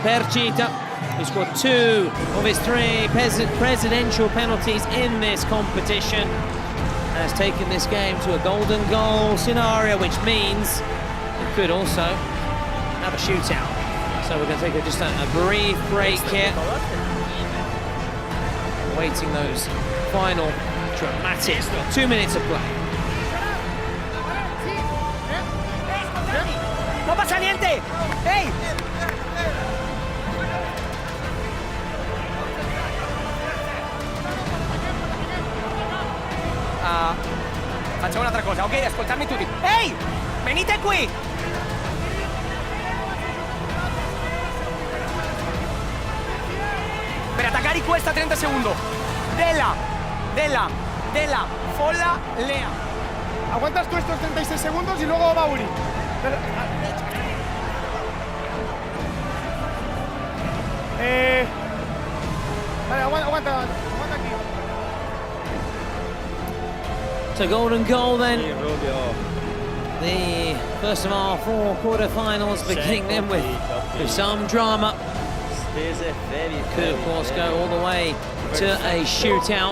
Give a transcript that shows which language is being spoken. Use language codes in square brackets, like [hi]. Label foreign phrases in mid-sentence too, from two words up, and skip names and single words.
[en] Percita, who scored 2 of his 3 presidential penalties in this competition, has taken this game to a golden goal scenario, which means it could also have a shootout. So we're going to take just a brief break here, waiting those final dramatic 2 minutes of play. [es] No pasa niente! Hey! [it] Facciamo un'altra cosa, ok? Ascoltarmi tutti. Ehi! Venite qui! Per attaccare questa 30 secondi. Della, Folla, Lea. [es] Aguantas tú estos 36 segundos y luego Mauri. Vale, aguanta aquí. [en] So golden goal then. The first of our 4 quarterfinals, beginning them with some drama. Could of course go all the way to a shootout.